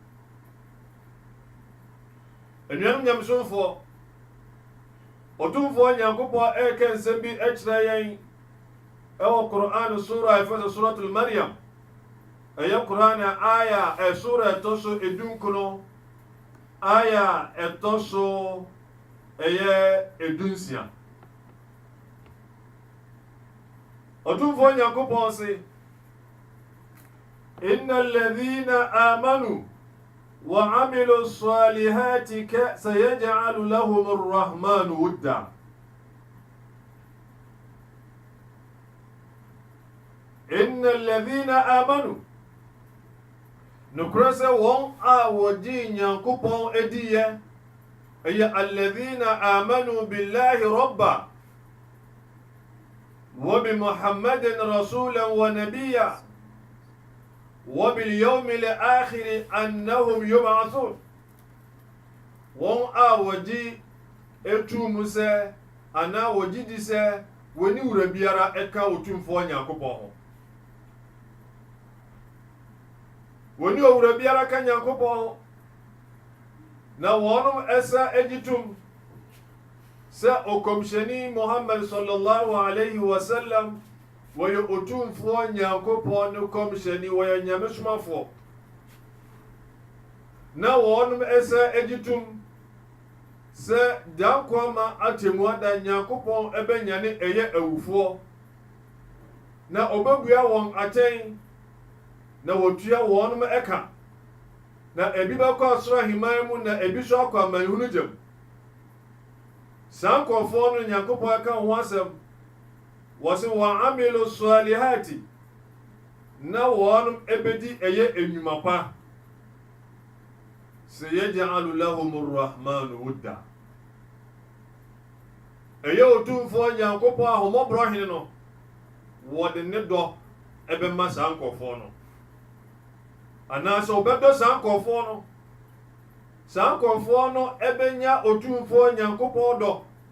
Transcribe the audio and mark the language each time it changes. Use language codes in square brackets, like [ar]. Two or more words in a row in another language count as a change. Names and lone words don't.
[ak] Anuanom Nyamesomfoɔ otumfoɔ Nyankopɔn ɛka nsɛm bi ɛkyerɛ yɛn ɛwɔ Quran sura ɛfɛ suratul Maryam ɛyɛ Quran aya ɛsura ɛtɔ so edunkono aya ɛtɔ so ɛyɛ edunsia. Otumfoɔ Nyankopɔn se [ar] إن الذين آمنوا وعملوا الصالحات سيجعل لهم الرحمن ودا. إن الذين آمنوا. [ak] Nokorɛ sɛ wɔn a wɔgye Nyankopɔn adiyɛ ɛyɛ [ar] الذين آمنوا بالله ربا وبمحمد رسولا ونبيا وباليوم الآخر أنهم يبعثون. [ak] wɔn a wɔgye etu mu sɛ anaa wɔgye di sɛ wɔne wura biara ɛka otumfoɔ Nyankopɔn ho. Wɔne wura biara ka Nyankopɔn ho na wɔnom ɛsa agyitum sɛ okomhyɛni Muhammad [ar] sallallahu alayhi wa sallam [ak] wɔyɛ otumfoɔ nyankopɔn ne kɔmhyɛni wɔyɛ nyamesomafoɔ na wɔnom ɛsɛ agye tom sɛ dankɔma atemu ada nyankopɔn ɛbɛnyane ɛyɛ awufoɔ na ɔbɛbua wɔn atɛn na wɔtua wɔnom ɛka na ebi bɛkɔ asoro aheman mu na ebi so akɔ amanehunu gyam saa nkɔfoɔ no nyankopɔn ɛka ho asɛm wɔse [ar] وعملوا الصالحات [ak] na wɔnom ɛbɛdi ɛyɛ enwuma pa [ar] سيجعل لهم الرحمن ودا [ak] ɛyɛ otumfoɔ nyankopɔn ahomɔborɔ hene no wɔde ne dɔ ɛbɛma saa nkɔfoɔ no anaasɛ wɔbɛdɔ saa nkɔfoɔ no saa nkɔfoɔ no ɛbɛnya otumfoɔ nyankopɔn dɔ